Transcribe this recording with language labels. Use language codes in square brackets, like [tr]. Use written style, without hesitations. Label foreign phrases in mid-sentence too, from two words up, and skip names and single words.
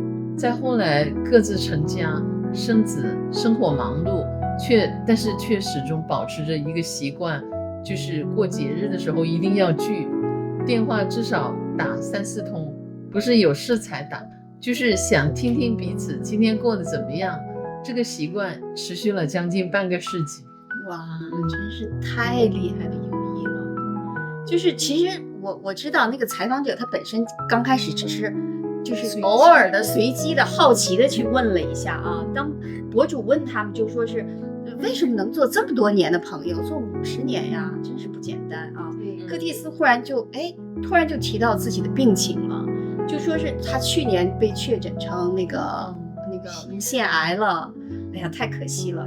[zh] 再後來各自成家生子，生活忙碌，但是卻始終保持着一個習慣，就是過節日的時候一定要聚，電話至少打3、4通，不是有事才打，就是想聽聽彼此今天過得怎麼樣。這個習慣持續了將近半個世紀。哇，真是太厲害的友誼了。就是其實我知道那個採訪者他本身剛開始只是就是偶爾的隨機的好奇的去問了一下啊。當博主問他們就說是為什麼能做這麼多年的朋友，做50年呀，真是不簡單啊。柯蒂斯突然就提到自己的病情了，就說是他去年被確診成那個胰腺癌了，哎呀，太可惜了。